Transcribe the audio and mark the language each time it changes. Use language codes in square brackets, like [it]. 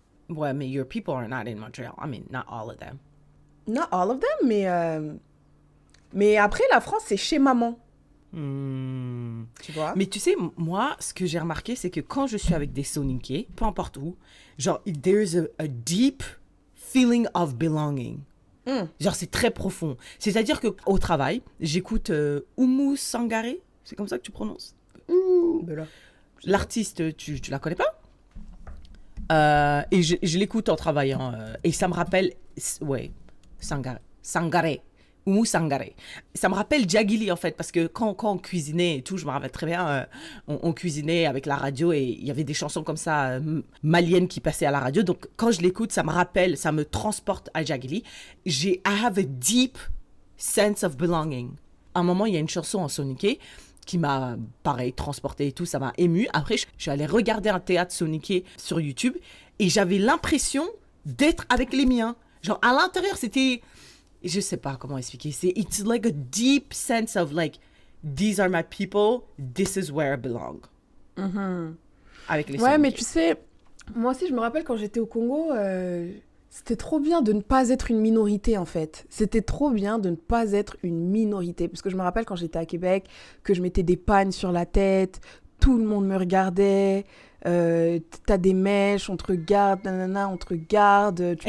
[fr] Ouais, mais [en] your people are not in Montreal. I mean, not all of them. Not all of them, [fr] mais après, la France, c'est chez maman, Hmm. tu vois. Mais tu sais, moi, ce que j'ai remarqué, c'est que quand je suis avec des Soninké, peu importe où, genre, [en] there's a deep feeling of belonging. Hmm. [fr] Genre, c'est très profond. C'est-à-dire que au travail, j'écoute Oumou Sangaré, c'est comme ça que tu prononces. Ben là. L'artiste, tu la connais pas? Et je l'écoute en travaillant. Et ça me rappelle, ouais, Sangaré. Oumou Sangaré. Ça me rappelle Djagili en fait, parce que quand on cuisinait et tout, je me rappelle très bien, on cuisinait avec la radio et il y avait des chansons comme ça, maliennes qui passaient à la radio. Donc quand je l'écoute, ça me rappelle, ça me transporte à Djagili. [en] I have a deep sense of belonging. [fr] À un moment, il y a une chanson en soniké qui m'a, pareil, transporté et tout, ça m'a ému. Après, je suis allée regarder un théâtre soniké sur YouTube et j'avais l'impression d'être avec les miens. Genre, à l'intérieur, c'était... Je sais pas comment expliquer. [en] It's like a deep sense of like, these are my people, this is where I belong. [fr] Avec les Ouais, mais soniké. tu sais, moi aussi, je me rappelle quand j'étais au Congo, c'était trop bien de ne pas être une minorité, en fait. C'était trop bien de ne pas être une minorité. Parce que je me rappelle quand j'étais à Québec, que je mettais des pagnes sur la tête, tout le monde me regardait, t'as des mèches, on te regarde, nanana, on te regarde, tu